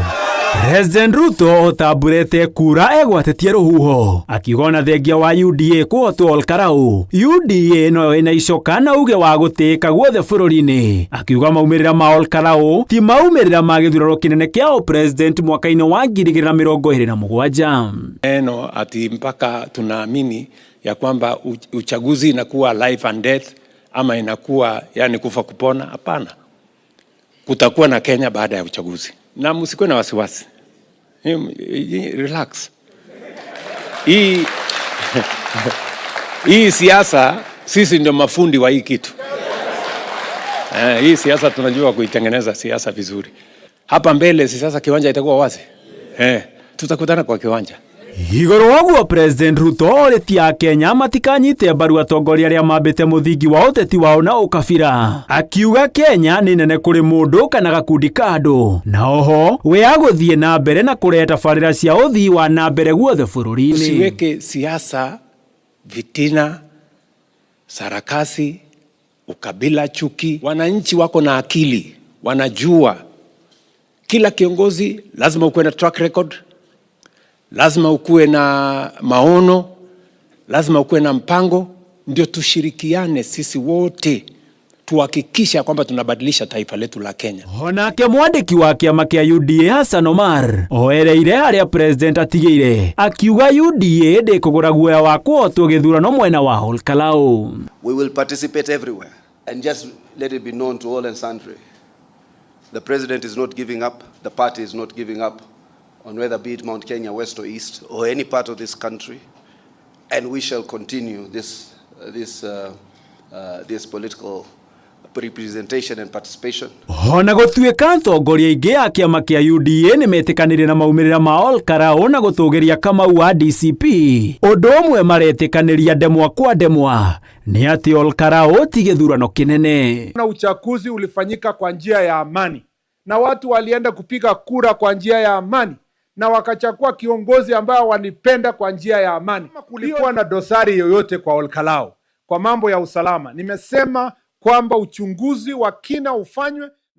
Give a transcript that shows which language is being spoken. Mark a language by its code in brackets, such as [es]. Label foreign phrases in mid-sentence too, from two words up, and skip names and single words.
[ki] President Ruto otamburete kura egwatetie rũhuho akiuga ona thengia wa UDA kũhotwo Olkarau, UDA no ĩna icoka na uge wa gũtĩĩka guothe bũrũri-inĩ, akiuga maumĩrĩra ma Olkarau ti maumĩrĩra ma gĩthurano kĩnene kĩa president mwaka-inĩ wa 2027. [sw] Eno ati mpaka tunaamini ya kwamba uchaguzi inakuwa [en] life and death [sw] ama inakuwa yani kufa kupona. Hapana, kutakuwa na Kenya baada ya uchaguzi. Na msikuwe na wasiwasi. Relax. Hii siasa sisi ndio mafundi wa hii kitu. Hii siasa tunajua kuitengeneza siasa vizuri. Hapa mbele sasa kiwanja itakuwa wazi. Tutakutana kwa kiwanja. [ki] Igũrũ waguo President Ruto orĩtie Kenya matikanyite mbaru atongoria arĩa mambĩte mũthingi wa ũteti wao na ũkabira, akiuga Kenya nĩ nene kũrĩ mũndũ kana gakundi ka andũ, na oho we agũthiĩ na mbere na kũrehe tabarĩra cia ũthii wa na mbere guothe bũrũri-inĩ. [sw] Usiweke siasa, vitina, sarakasi, ukabila, chuki. Wananchi wako na akili, wanajua kila kiongozi lazima ukuwe na [en] track record, [sw] lazima ukuwe na maono, lazima ukuwe na mpango, ndio tushirikiane sisi wote tuhakikisha kwamba tunabadilisha taifa letu la Kenya. [ki] Onake mwandĩki wa kĩama kĩa UDA Hassan Omar oereire harĩa president atigĩire, akiuga UDA ndĩkũgũra guoya wa kũhotwo gĩthurano mwena wa Olkarau. [en] We will participate everywhere, and just let it be known to all and sundry, the president is not giving up, the party is not giving up on whether be it Mount Kenya West or East or any part of this country, and we shall continue this political representation and participation. [ki] Ona gũtuĩka atongoria aingĩ a kĩama kĩa UDA nĩ metĩkanĩire na maumĩrĩra ma Olkarau na gũtũgĩria Kamau wa DCP, ũndũ ũmwe maretĩkanĩria ndemwa kwa ndemwa nĩ atĩ Olkarau ti gĩthurano kĩnene. [sw] Na uchaguzi ulifanyika kwa njia ya amani na watu walienda kupiga kura kwa njia ya amani na wakachagua kiongozi ambao wanipenda kwa njia ya amani. Kulikuwa na dosari yoyote kwa Olkarau kwa mambo ya usalama, nimesema kwamba uchunguzi wa kina ufanywe.